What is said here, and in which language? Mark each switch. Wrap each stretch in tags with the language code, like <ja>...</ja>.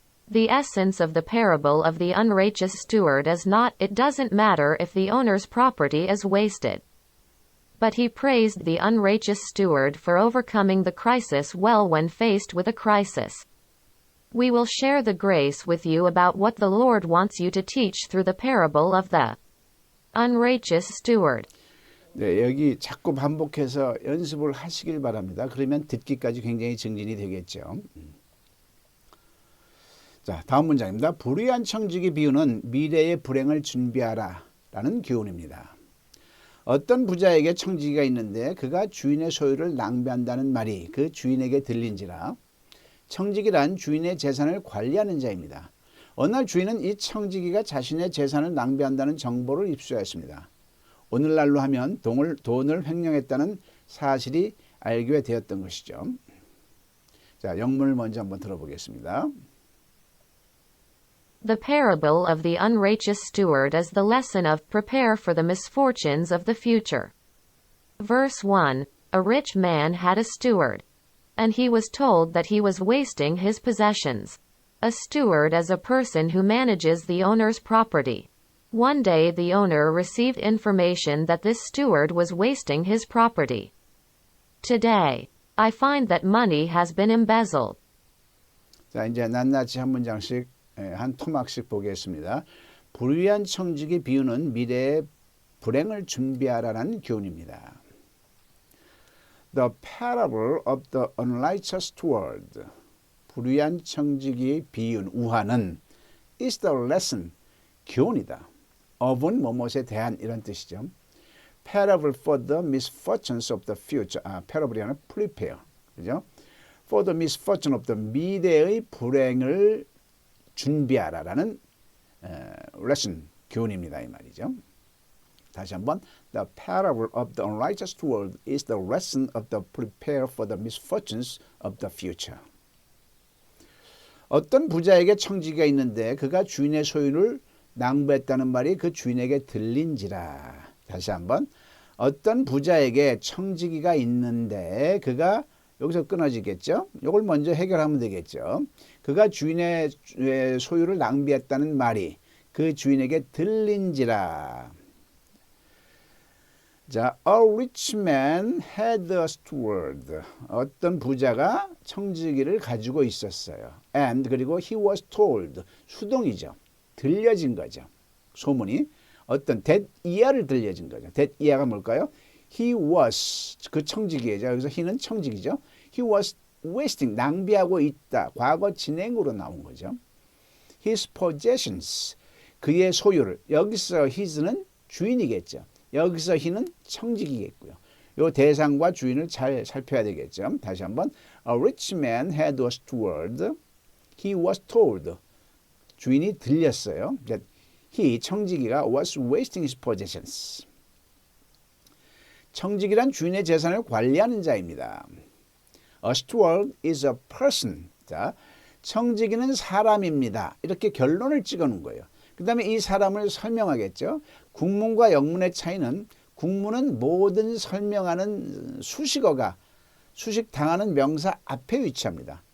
<en>The essence of the parable of the unrighteous steward is not, it doesn't matter if the owner's property is wasted. But he praised the unrighteous steward for overcoming the crisis well when faced with a crisis. We will share the grace with you about what the Lord wants you to teach through the parable of the unrighteous steward.</en> <ko>네, 여기 자꾸 반복해서 연습을 하시길 바랍니다. 그러면 듣기까지 굉장히 증진이 되겠죠. 자, 다음 문장입니다. 불의한 청지기 비유는 미래의 불행을 준비하라 라는 교훈입니다. 어떤 부자에게 청지기가 있는데 그가 주인의 소유를 낭비한다는 말이 그 주인에게 들린지라. 청지기란 주인의 재산을 관리하는 자입니다. 어느 날 주인은 이 청지기가 자신의 재산을 낭비한다는 정보를 입수하였습니다. 오늘날로 하면 돈을 횡령했다는 사실이 알게 되었던 것이죠. 자, 영문을 먼저 한번 들어보겠습니다.</ko> <en>The parable of the unrighteous steward is the lesson of prepare for the misfortunes of the future. Verse 1, a rich man had a steward, and he was told that he was wasting his possessions. A steward is a person who manages the owner's property. One day the owner received information that this steward was wasting his property. Today, I find that money has been embezzled.</en> <ko>자, 이제 낱낱이 한 문장씩 한 토막씩 보겠습니다. 불의한 청지기 비유는 미래의 불행을 준비하라는 교훈입니다.</ko> <en>The parable of the unrighteous steward.</en> <ko>불의한 청지기의 비유는 우화는</ko> <en>is the lesson.</en> <ko>교훈이다. of은 뭐뭇에 대한 이런 뜻이죠.</ko> <en>Parable for the misfortunes of the future. parables 아니라 prepare.</en> <ko>그죠?</ko> <en>For the misfortune of the</en> <ko>미래의 불행을 준비하라라는</ko> <en>lesson,</en> <ko>교훈입니다. 이 말이죠. 다시 한번</ko> <en>The parable of the unrighteous steward is the lesson of the prepare for the misfortunes of the future.</en> <ko>어떤 부자에게 청지기가 있는데 그가 주인의 소유를 낭비했다는 말이 그 주인에게 들린지라. 다시 한번 어떤 부자에게 청지기가 있는데 그가 여기서 끊어지겠죠. 이걸 먼저 해결하면 되겠죠. 그가 주인의 소유를 낭비했다는 말이 그 주인에게 들린지라.</ko> <en>자, a rich man had a steward.</en> <ko>어떤 부자가 청지기를 가지고 있었어요.</ko> <en>And</en> <ko>그리고</ko> <en>he was told.</en> <ko>수동이죠. 들려진 거죠. 소문이 어떤 대이야를 들려진 거죠. 대이야가 뭘까요?</ko> <en>He was</en> <ko>그 청지기죠. 여기서 he는 청지기죠.</ko> <en>He was wasting</en> <ko>낭비하고 있다. 과거 진행으로 나온 거죠.</ko> <en>His possessions</en> <ko>그의 소유를 여기서 his는 주인이겠죠. 여기서 he는 청지기겠고요. 이 대상과 주인을 잘 살펴야 되겠죠. 다시 한번</ko> <en>A rich man had a steward. He was told</en> <ko>주인이 들렸어요.</ko> <en>that he</en> <ko>청지기가</ko> <en>was wasting his possessions.</en> <ko>청지기란 주인의 재산을 관리하는 자입니다.</ko> <en>A steward is a person.</en> <ko>자, 청지기는 사람입니다. 이렇게 결론을 찍어놓은 거예요. 그 다음에 이 사람을 설명하겠죠. 국문과 영문의 차이는 국문은 모든 설명하는 수식어가 수식당하는 명사 앞에 위치합니다.</ko>